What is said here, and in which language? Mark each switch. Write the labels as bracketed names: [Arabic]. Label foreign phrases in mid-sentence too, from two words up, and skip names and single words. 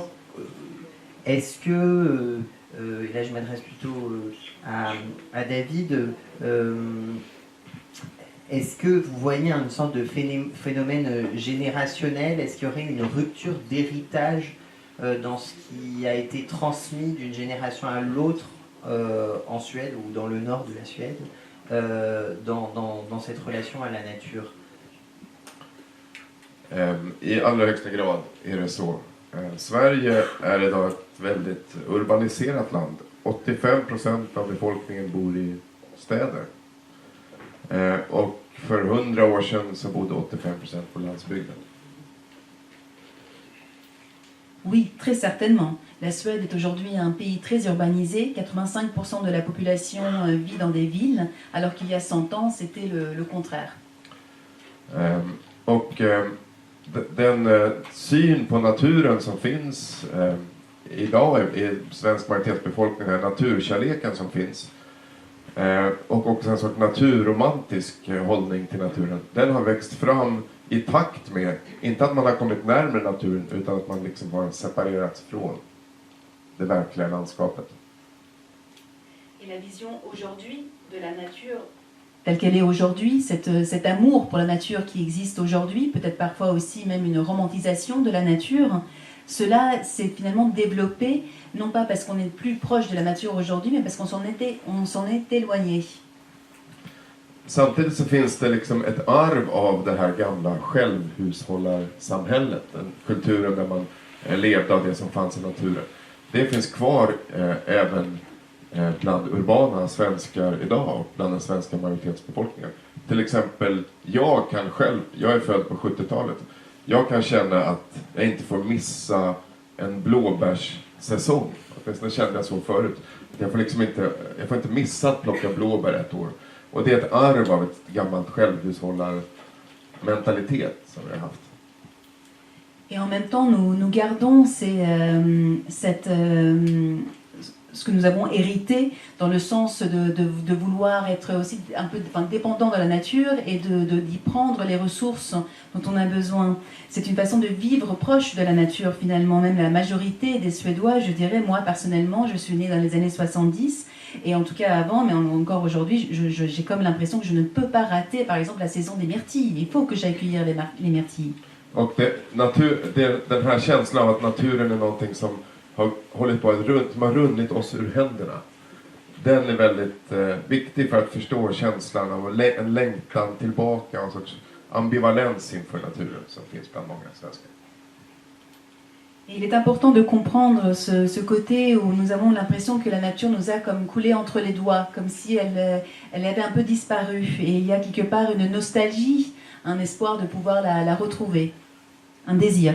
[French] Est-ce que, et là je m'adresse plutôt à David, est-ce que vous voyez une sorte de phénomène générationnel? Est-ce qu'il y aurait une rupture d'héritage dans ce qui a été transmis d'une génération à l'autre en Suède ou dans le nord de la Suède, dans cette relation à la nature? [Swedish] I allra högsta grad är det så. Sverige är idag ett väldigt urbaniserat land. 85% av befolkningen bor i städer. Och för 100 år sedan så bodde 85% på landsbygden. [French] Oui, très certainement. La Suède est aujourd'hui un pays très urbanisé. 85% de la population vit dans des villes, alors qu'il y a 100 ans, c'était le contraire. [Swedish] Den syn på naturen som finns idag i svensk majoritetsbefolkning är naturkärleken som finns. Och också en sorts naturromantisk hållning till naturen. Den har växt fram i takt med, inte att man har kommit närmare naturen, utan att man liksom har separerats från det verkliga landskapet. [French] Et la vision aujourd'hui de la nature telle qu'elle est aujourd'hui, cet amour pour la nature qui existe aujourd'hui, peut-être parfois aussi même une romantisation de la nature, cela s'est finalement développé, non pas parce qu'on est plus proche de la nature aujourd'hui, mais parce qu'on s'en est éloigné. [Swedish] Samtidigt så finns det liksom ett arv av det här gamla självhushållarsamhället, den kulturen där man levde av det som fanns i naturen. Det finns kvar även bland urbana svenskar idag och bland den svenska majoritetsbefolkningen. Till exempel, jag är född på 70-talet. Jag kan känna att jag inte får missa en blåbärssäsong. Åtminstone kände jag så förut. Jag får inte missa att plocka blåbär ett år. Och det är ett arv av ett gammalt självhushållarmentalitet som vi har haft. [French] Et en même temps, nous gardons ce que nous avons hérité dans le sens de vouloir être aussi un peu dépendant de la nature et d'y prendre les ressources dont on a besoin. C'est une façon de vivre proche de la nature finalement. Même la majorité des Suédois, je dirais, moi personnellement, je suis née dans les années 70 et en tout cas avant, mais encore aujourd'hui, j'ai comme l'impression que je ne peux pas rater par exemple la saison des myrtilles. Il faut que j'aille cueillir les myrtilles. [Swedish] Och den här känslan av att naturen är någonting som har hållit på som har runnit oss ur händerna. Den är väldigt viktig för att förstå känslan av en längtan tillbaka, en sorts ambivalens inför naturen som finns bland många svenskar. [French] Il est important de comprendre ce côté où nous avons l'impression que la nature nous a comme coulé entre les doigts, comme si elle avait un peu disparu. Et il y a quelque part une nostalgie, un espoir de pouvoir la retrouver, un désir.